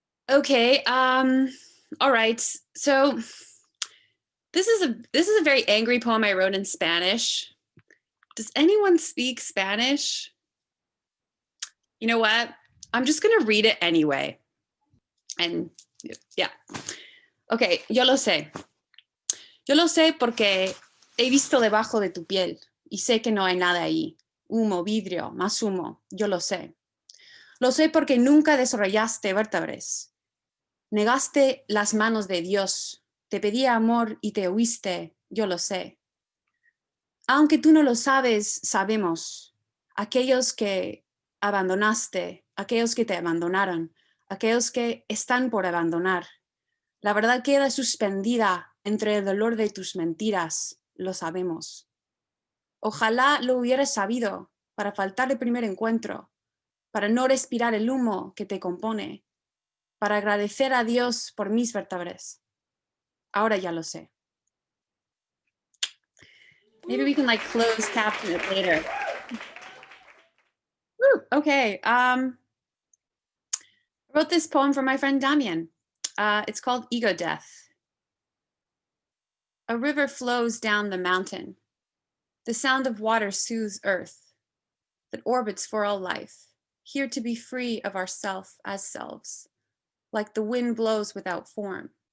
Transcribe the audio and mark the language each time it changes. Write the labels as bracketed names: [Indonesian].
[English] Okay. All right. So this is a very angry poem I wrote in Spanish. Does anyone speak Spanish? You know what? I'm just gonna read it anyway. And yeah. Okay, [Spanish] yo lo sé. Yo lo sé porque he visto debajo de tu piel y sé que no hay nada ahí. Humo, vidrio, más humo. Yo lo sé. Lo sé porque nunca desarrollaste vértebras. Negaste las manos de Dios. Te pedía amor y te huiste. Yo lo sé. Aunque tú no lo sabes, sabemos. Aquellos que abandonaste, aquellos que te abandonaron, aquellos que están por abandonar. La verdad queda suspendida entre el dolor de tus mentiras, lo sabemos. Ojalá lo hubieras sabido para faltar el primer encuentro, para no respirar el humo que te compone, para agradecer a Dios por mis vértebras. Ahora ya lo sé. [English] Maybe we can like close caption it later. Woo, okay. I wrote this poem for my friend Damien. It's called Ego Death. A river flows down the mountain. The sound of water soothes earth that orbits for all life, here to be free of ourself as selves, like the wind blows without form.